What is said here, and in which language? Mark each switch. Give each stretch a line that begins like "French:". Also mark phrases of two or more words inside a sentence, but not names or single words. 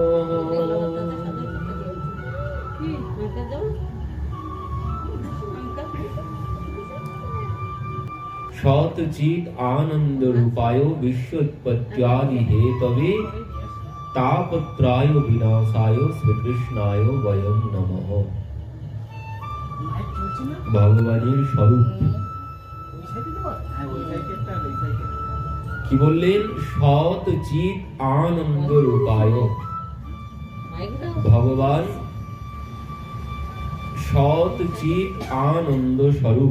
Sanskrit: सच्चिद आनंद रूपाय विश्वोत्पत्त्यादि हेतवे तापत्रय विनाशाय श्रीकृष्णाय वयं नमः।
Bangla: ভগবানের স্বরূপ কি বললেন?
Sanskrit: সৎ চিৎ আনন্দ রূপায়।
Bangla: ভগবান সৎ চিৎ আনন্দ স্বরূপ।